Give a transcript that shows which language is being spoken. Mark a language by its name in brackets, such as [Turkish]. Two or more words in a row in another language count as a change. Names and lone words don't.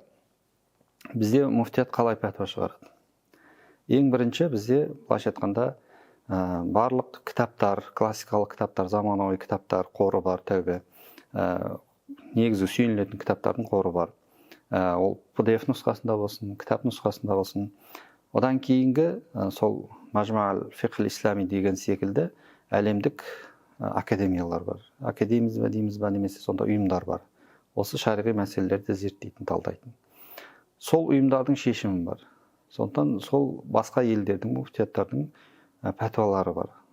[Kazakh] Бізде муфтият қалай пәтуа шығарады? Ең бірінші бізде былайша айтқанда барлық кітаптар, классикалық кітаптар, заманауи кітаптар қоры бар, тәубе. Негізі сүйенілетін кітаптардың қоры бар. Ол PDF нұсқасында болсын, кітап нұсқасында болсын. Одан кейінгі сол Мажмаъ аль-фиқх аль-ислами деген секілді әлемдік академиялар бар. Академиз бе дейміз бе, немесе сонда ұйымдар бар. Осы шариғи мәселелерді зерттейтін, талдайтын. Сол ұйымдардың шешімі бар. Сондықтан сол басқа елдердің, муфтияттардың пәтуалары бар.